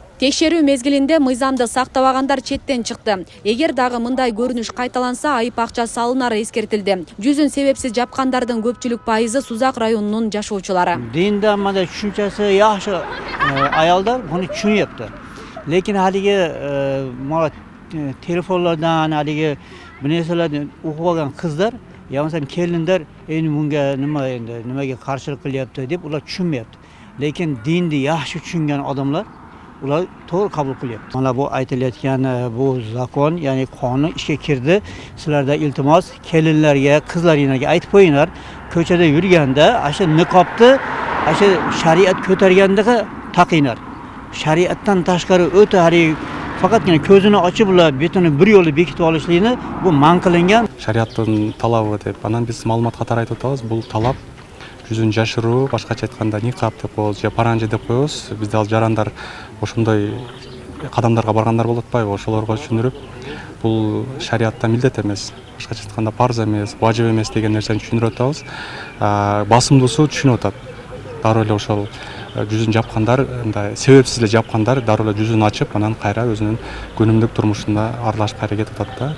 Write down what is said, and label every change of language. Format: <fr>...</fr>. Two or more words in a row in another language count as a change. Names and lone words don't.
<ky>Текшерүү мезгилинде мыйзамды сактабагандар четтен чыкты. Эгер дагы мындай көрүнүш кайталанса, айып акча салынары эскертилди. Жүзүн себепсиз жапкандардын көпчүлүк пайызы Сузак районунун жашоочулары. Динде мындай түшүнчөсү жакшы аялдар муну түшүнөптү.</ky> <uz>Lekin haligi mana telefonlardan haligi bu narsalarni o'qib olgan qizlar yo bo'lmasam kelinlar endi bunga nimaga qarshilik qilyapti deb ular tushunmayapti. Lekin dinni yaxshi tushungan odamlar ular to'g'ri qabul qilyapti. Mana bu aytilayotgan bu zakon, ya'ni qonun ishga kirdi. Sizlarda iltimos kelinlarga, qizlaringlarga aytib qo'yinglar, ko'chada yurganda asha niqobni asha shariat ko'targanda taqinglar. Shariatdan tashqari o'ta faqatgina ko'zini ochib ular betini bir yo'li bekitib olishlikni bu man qilingan. Shariattın talabı deb, anan biz ma'lumot qator aytib o'tamiz. Bu talab</uz> <ky>жүзүн жашыруу, башкача айтканда никап деп коебуз, же паранжа деп коебуз. Бизде ал жарандар ошондой кадамдарга баргандар болуп атпайбы? Ошолорго түшүндүрүп, бул шариатта милдет эмес, башкача айтканда парз эмес, важип эмес деген нерсени түшүндүрүп атабыз. Басымдуусу түшүнүп атат. Дароо эле ошол жүзүн жапкандар, мындай себепсиз эле жапкандар дароо эле жүзүн ачып, анан кайра өзүнүн күнүмдүк турмушунда аралашып кайра кетип атат да.</ky>